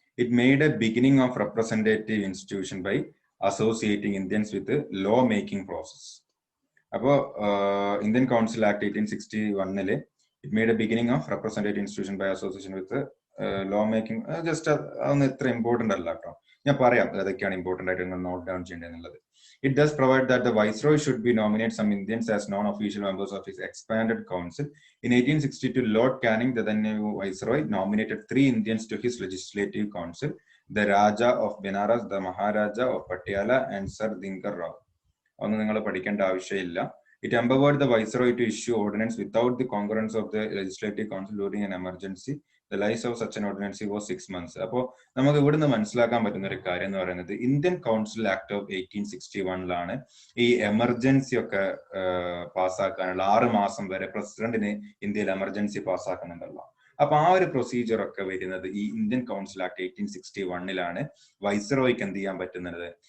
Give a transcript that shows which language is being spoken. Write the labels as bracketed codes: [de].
[en] It made a beginning of representative institution by associating Indians with the law making process. അപ്പോ Indian council act 1861 it made a beginning of representative institution by association with the law making. [ml] Just അതൊന്നും ഇത്ര important അല്ല കേട്ടോ. ഞാൻ പറയാം ഏതൊക്കെയാണ് important ആയിട്ട് നിങ്ങൾ നോട്ട് ഡൗൺ ചെയ്യേണ്ടത്. [en] It does provide that the Viceroy should be nominate some Indians as non-official members of his expanded council. In 1862, Lord Canning, the then new Viceroy, nominated 3 Indians to his legislative council: the Raja of Benares, the Maharaja of Patiala, and Sir Dinkar Rao. [ml] ഒന്നും നിങ്ങൾ പഠിക്കേണ്ട ആവശ്യമില്ല. [en] It empowered the Viceroy to issue ordinance without the concurrence of the Legislative Council during an emergency. The life of such an ordinance was 6 months. [ml] അപ്പോൾ നമുക്ക് ഇവിടുന്ന് മനസ്സിലാക്കാൻ പറ്റുന്ന ഒരു കാര്യം എന്ന് പറയുന്നത് ഇന്ത്യൻ കൗൺസിൽ ആക്ട് ഓഫ് 1861 ഈ എമർജൻസി ഒക്കെ പാസ്സാക്കാനുള്ള 6 മാസം വരെ പ്രസിഡന്റിന് ഇന്ത്യയിൽ എമർജൻസി പാസ്സാക്കുന്നുണ്ടല്ലോ. അപ്പൊ ആ ഒരു പ്രൊസീജിയർ ഒക്കെ വരുന്നത് ഈ ഇന്ത്യൻ കൗൺസിൽ ആക്ട് 1861 വൈസ്രോയ്ക്ക് എന്ത് ചെയ്യാൻ പറ്റുന്നത്?